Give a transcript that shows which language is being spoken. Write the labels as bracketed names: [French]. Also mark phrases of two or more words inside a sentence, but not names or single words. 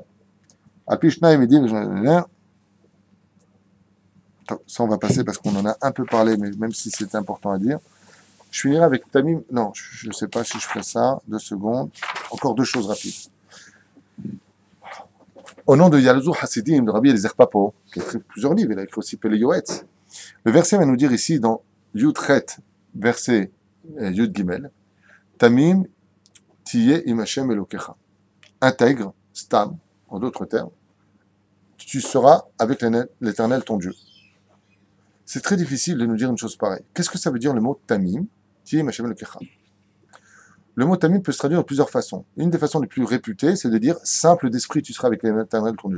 [French] Apishna il me dit, ça on va passer parce qu'on en a un peu parlé, mais même si c'est important à dire. Je finirai avec Tamim. Non, je ne sais pas si je ferai ça. 2 secondes. Encore 2 choses rapides. Au nom de Yalzou Hasidim, de Rabbi Eliezer Papo, qui a écrit plusieurs livres, il a écrit aussi Pele Yoetz. Le verset va nous dire ici, dans Yud Chet, verset Yud Gimel, [Hebrew] תמים תהיה עם השם אלוקיך. [French] Intègre, Stam, en d'autres termes, tu seras avec l'Éternel ton Dieu. C'est très difficile de nous dire une chose pareille. Qu'est-ce que ça veut dire le mot Tamim? Le mot Tamim peut se traduire de plusieurs façons. Une des façons les plus réputées, c'est de dire simple d'esprit, tu seras avec l'Éternel ton Dieu.